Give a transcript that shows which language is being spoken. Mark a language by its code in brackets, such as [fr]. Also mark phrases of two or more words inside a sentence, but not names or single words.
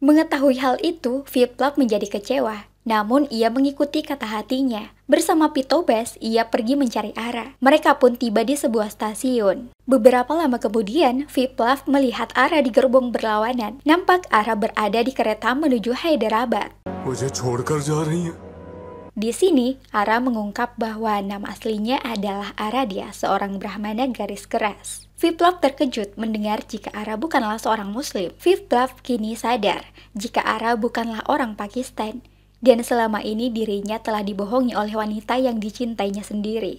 [id] Mengetahui hal itu, Viplav menjadi kecewa. Namun, ia mengikuti kata hatinya. Bersama Pitobas, ia pergi mencari Ara. Mereka pun tiba di sebuah stasiun. Beberapa lama kemudian, Viplav melihat Ara di gerbong berlawanan. Nampak Ara berada di kereta menuju Hyderabad. [hi] मुझे छोड़कर जा रही है. [id] Di sini, Ara mengungkap bahwa nama aslinya adalah Aradia, seorang Brahmana garis keras. Viplav terkejut mendengar jika Ara bukanlah seorang Muslim. Viplav kini sadar jika Ara bukanlah orang Pakistan, dan selama ini dirinya telah dibohongi oleh wanita yang dicintainya sendiri.